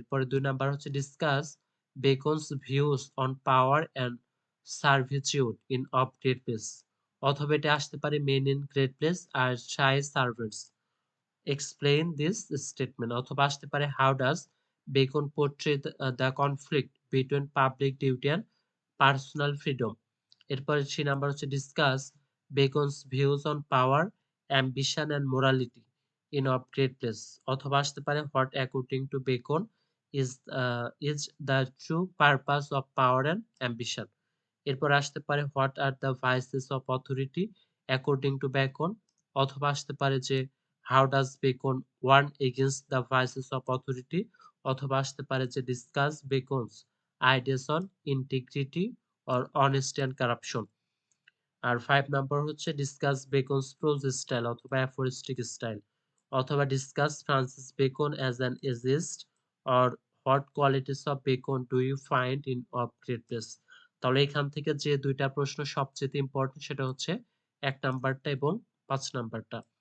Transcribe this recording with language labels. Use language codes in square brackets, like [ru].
[bn] এরপরে 2 নাম্বার হচ্ছে [en] discuss Bacon's views on power and servitude in of great place, [bn] অথবা এটা আসতে পারে [en] men in great place R shy servants, explain this statement, [bn] অথবা আসতে পারে [en] how does Bacon portray the conflict between public duty and personal freedom। [bn] এরপরে 3 number হচ্ছে [en] discuss Bacon's views on power, ambition and morality in of great place, [bn] অথবা আসতে পারে [en] what according to Bacon is the true purpose of power and ambition। [bn] এরপর আসতে পারে [en] what are the vices of authority according to Bacon, [bn] অথবা আসতে পারে যে [en] how does Bacon warn against the vices of authority, অথবা আসতে পারে যে discuss Bacon's ideas on integrity or honesty and corruption। [bn] আর 5 number হচ্ছে [en] Discuss Bacon's prose style অথবা aphoristic style, অথবা discuss Francis Bacon as an essayist or what qualities of Bacon do you find in of greatness. [bn] তাহলে এখান থেকে যে দুইটা প্রশ্ন সবচেয়ে ইম্পর্টেন্ট সেটা হচ্ছে 1 নাম্বারটা এবং 5 নাম্বারটা।